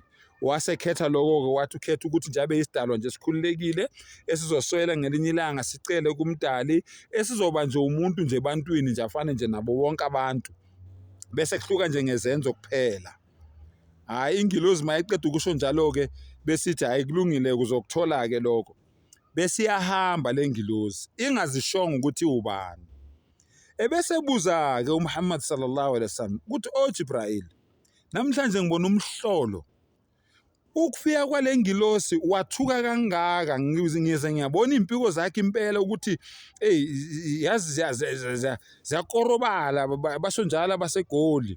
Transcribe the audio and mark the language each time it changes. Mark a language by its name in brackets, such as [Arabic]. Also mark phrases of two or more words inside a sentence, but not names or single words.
[Zulu] Wasekhetha lokho-ke, wathi ukhetha ukuthi nje abe isidalwa nje esikhululekile, esizoswela ngelinye ilanga sicele kumdali, esizoba nje umuntu nje ebantwini nje, afane nje nabo bonke abantu, bese kuhluka nje ngezenzo kuphela. Hayi, ingilozi mayiqeda ukusho njalo-ke besithi hayi kulungile kuzokuthola-ke lokho, bese iyahamba le ngilozi ingazishongo ukuthi ubani. Ebese buza-ke uMuhammad [Arabic] صلى الله عليه وسلم [Zulu] ukuthi o Jibril, namhlanje ngibona umhlolo, ukufika kwale ngilosi wathuka kangaka, ngize ngiyabona impiko zakhe impela ukuthi yazi ziyakorobala, basho njalo abaseGoli.